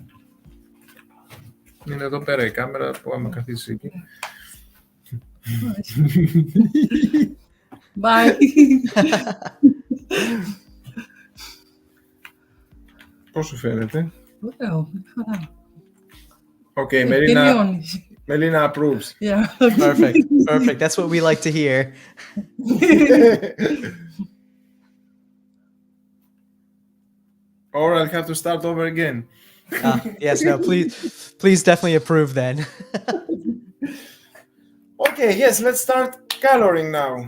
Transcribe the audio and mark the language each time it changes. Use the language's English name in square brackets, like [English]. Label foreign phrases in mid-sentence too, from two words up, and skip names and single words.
[Greek] Είναι εδώ πέρα η κάμερα που άμα καθίσει εκεί. [English] Bye. [Greek] Πώς σου φαίνεται? Ωραίο, χαρά. [English] Okay, [Greek] Τελειώνεις. [English] Melina approves. Yeah. Perfect. Perfect. That's what we like to hear. Or I'll have to start over again. Yes, no, please definitely approve then. Okay, yes, let's start coloring now.